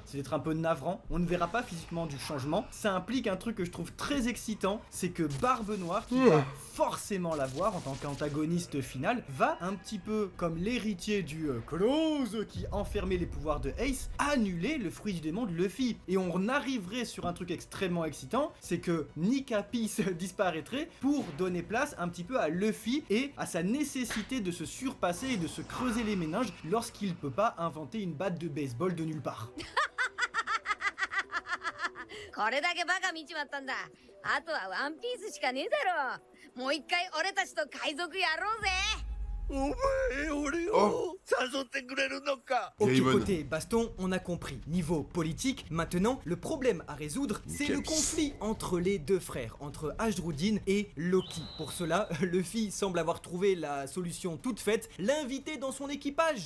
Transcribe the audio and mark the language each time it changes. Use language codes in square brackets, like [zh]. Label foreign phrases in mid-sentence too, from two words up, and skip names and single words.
[fr] C'est d'être un peu navrant. On ne verra pas physiquement du changement. Ça implique un truc que je trouve très excitant, c'est que Barbe Noire, qui va forcément l'avoir en tant qu'antagoniste final, va un petit peu comme l'héritier du Close qui enfermait les pouvoirs de Ace, annuler le fruit du démon de Luffy. Et on arriverait sur un truc extrêmement excitant, c'est que Nika Peace disparaîtrait pour donner place un petit peu à Luffy et à sa nécessité de se surpasser et de se creuser les méninges lorsqu'il peut pas inventer une batte de baseball de nulle part. [ja] これだけバカ見ちまったんだ。あとはワンピースしかねえだろ。もう一回俺たちと海賊やろうぜ。 [fr] Oh. Ok, Gaimon. côté baston, on a compris. Niveau politique, maintenant, le problème à résoudre, c'est le Nickel. conflit entre les deux frères, entre Ashrudin et Loki. Pour cela, Luffy semble avoir trouvé la solution toute faite, l'inviter dans son équipage.